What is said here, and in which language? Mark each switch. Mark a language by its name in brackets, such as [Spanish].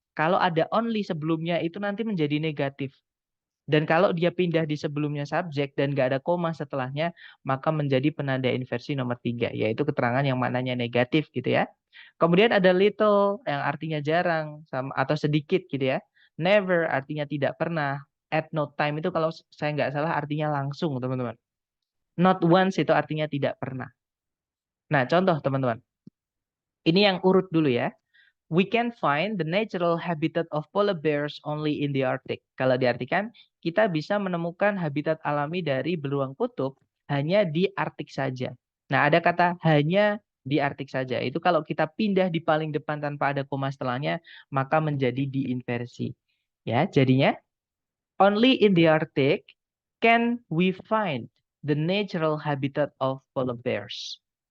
[Indonesian] Kalau ada only sebelumnya, itu nanti menjadi negatif. Dan kalau dia pindah di sebelumnya subjek dan nggak ada koma setelahnya, maka menjadi penanda inversi nomor 3, yaitu keterangan yang maknanya negatif gitu ya. Kemudian ada little yang artinya jarang atau sedikit gitu ya. Never artinya tidak pernah. At no time itu kalau saya nggak salah artinya langsung, teman-teman. Not once itu artinya tidak pernah. Nah, contoh teman-teman. Ini yang urut dulu ya. [English] We can find the natural habitat of polar bears only in the Arctic. [Indonesian] Kalau diartikan, kita bisa menemukan habitat alami dari beruang kutub hanya di Arktik saja. Nah, ada kata hanya di Arktik saja. Itu kalau kita pindah di paling depan tanpa ada koma setelahnya, maka menjadi diinversi. Ya, jadinya [English] only in the Arctic can we find the natural habitat of polar bears.